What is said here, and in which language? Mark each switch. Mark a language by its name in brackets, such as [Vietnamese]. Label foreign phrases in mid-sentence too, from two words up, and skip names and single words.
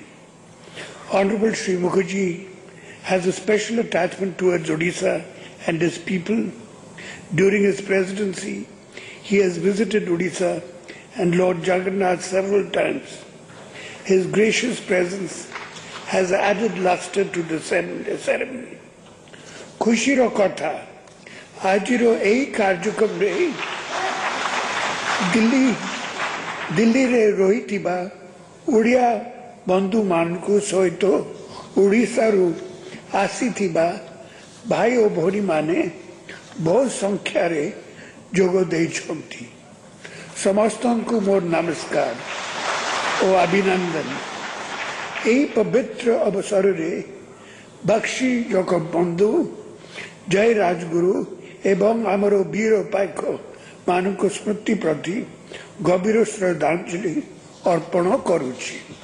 [English] Honorable Shri Mukherjee has a special attachment towards Odisha and his people. During his presidency, he has visited Odisha and Lord Jagannath several times. His gracious presence has added luster to the ceremony. [Odia] ଖୁସିର କଥା, ଆଜିର ଏଇ କାର୍ଯ୍ୟକ୍ରମ ରେ ଦିଲ୍ଲୀ ରେ ରହିଥିବା ଓଡ଼ିଆ ବନ୍ଧୁ ମାନଙ୍କୁ ସହିତ ଓଡ଼ିଶା ରୁ ଆସିଥିବା ଭାଇ ଔର ଭଉଣୀ ମାନେ ବହୁତ ସଂଖ୍ୟା ରେ ଯୋଗ ଦେଇଛନ୍ତି। ସମସ୍ତଙ୍କୁ ମୋର ନମସ୍କାର ଔର ଅଭିନନ୍ଦନ। ଏହି ପବିତ୍ର ଅବସର ରେ ବକ୍ସି ଜଗବନ୍ଧୁ ଜୟ ରାଜଗୁରୁ ଏବଂ ଆମର ବୀର ପାଇକ ମାନଙ୍କ ସ୍ମୃତି ପ୍ରତି ଗଭୀର ଶ୍ରଦ୍ଧାଞ୍ଜଳି ଅର୍ପଣ କରୁଛି।